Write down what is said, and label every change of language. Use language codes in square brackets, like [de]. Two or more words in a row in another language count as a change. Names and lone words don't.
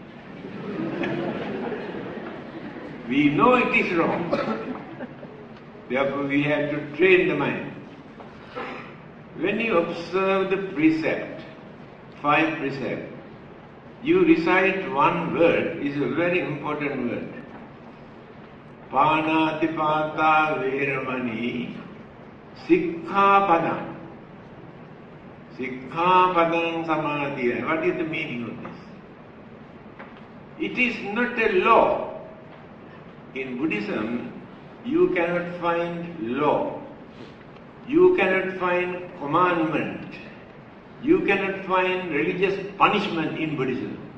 [en] We know it is wrong. Therefore, we have to train the mind. When you observe the precept, 5 precepts, you recite one word, is a very important word. [pi] Pānātipātā veramani sikkhapadam. Sikkhapadam samadhiya. [en] What is the meaning of this? It is not a law. In Buddhism, you cannot find law. You cannot find commandment. You cannot find religious punishment in Buddhism.